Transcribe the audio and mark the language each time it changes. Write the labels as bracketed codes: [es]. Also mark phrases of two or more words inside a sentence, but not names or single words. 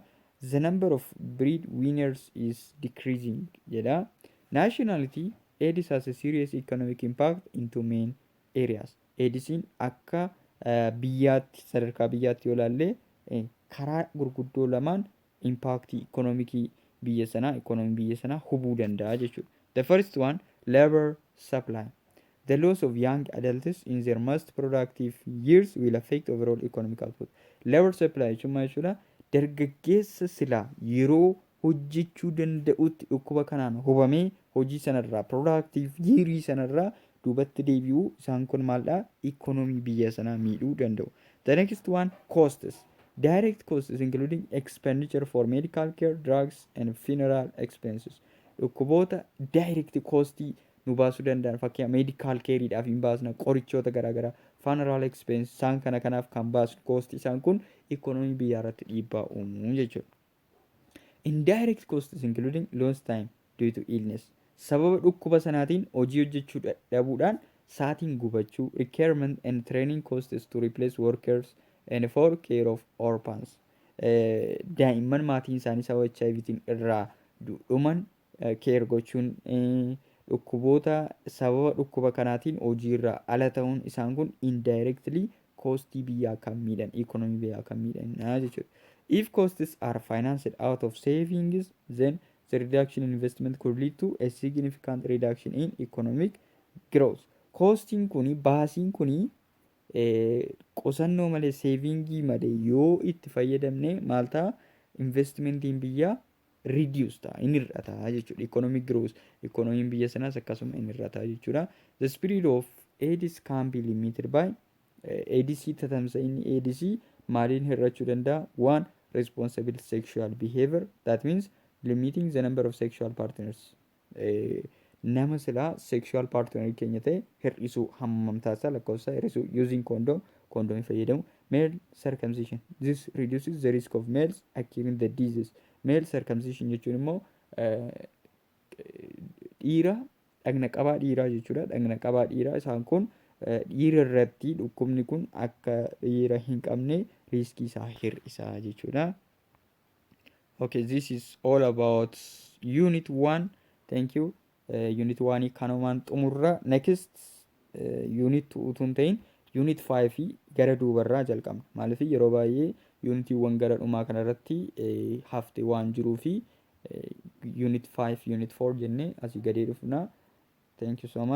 [en] The number of breadwinners is decreasing jedha. Nationality, AIDS has a serious economic impact into main areas. [om] AIDSin akka biyyaatti sadarkaa biyyaatti yoo ilaalle karaa gurguddoo lamaan impaaktii ikoonoomikii biyya sanaa hubuu danda'a jechuudha. [en] The first one, labor supply. The loss of young adults in their most productive years will affect overall economic output. Labor supply [om] jechuudha dargaggeessa silaa yeroo hojjechuu danda'utti dhukkuba kanaan hubamee hojii sanarraa productive yearii sanarraa duubatti deebi'uu isaan kun maaldha? Economy biyya sanaa miidhuu danda'u. [en] The next one, costs. Direct costs including expenditure for medical care, drugs and funeral expenses. [om] Dhukkuboota direct costii nu baasuu danda'an fakkiin medical careedhaaf hin baasna, qorichoota garaagaraa, funeral expense isaan kana kanaaf kan baasu cost isaan kun economy biyyaa irratti dhiibbaa uumuu jechuudha. [en] Indirect costs including lost time due to illness. [om] Sababa dhukkuba sanaatiin hojii hojjechuu dhabuudhaan saatiin gubachuu, [en] requirement and training costs to replace workers and for care of orphans. [om] Daa'imman maatiin isaanii sababa HIVtiin irraa dhuman care gochuun, dhukkuboota sababa dhukkuba kanaatiin hojii irraa ala ta'uun isaan kun indirectly costii biyyaa kan miidhan, economy biyyaa kan miidhan jechuudha. [en] If costs are financed out of savings, then the reduction in investment could lead to a significant reduction in economic growth. [om] Costiin kuni, baasiin kuni qusannoo malee, savingii malee yoo itti fayyadamne maal ta'a? Investmentiin biyyaa reduce ta'a, inni hir'ata jechuudha. [en] Economic growth, [om] economiin biyya sanaas akkasuma inni hir'ata jechuudha. [en] The spread of AIDS can be limited by AIDS [om] tatamsa'inni AIDS maaliin hir'achuu danda'a? [en] One, responsible sexual behavior, that means limiting the number of sexual partners. [om] Nama silaa [en] sexual partner [om] keenya ta'e hir'isuu, hammam taasisaa lakkoofsa hir'isuu, [en] using condom fayyadamu. Male circumcision, this reduces the risk of males acquiring the disease. Male circumcision [om] jechuun immoo dhiira, dhagna qabaa dhiiraa jechuudha. Dhagna qabaa dhiiraa isaan kun dhiira irratti dhukkubni kun akka dhiira hin qabne riskii isaa hir'isaa jechuudha. [en] Okay, this is all about unit 1. Thank you. Unit 1 [om] kanumaan xumurra. [en] Next unit [om] 2 utuun ta'in unit 5 gara duubarraa jalqabna. Maaliif yeroo baay'ee unitiiwwan gara dhumaa kanarratti hafte waan jiruu fi unit 5 unit 4 jennee asii gadee dhufna. [en] Thank you so much.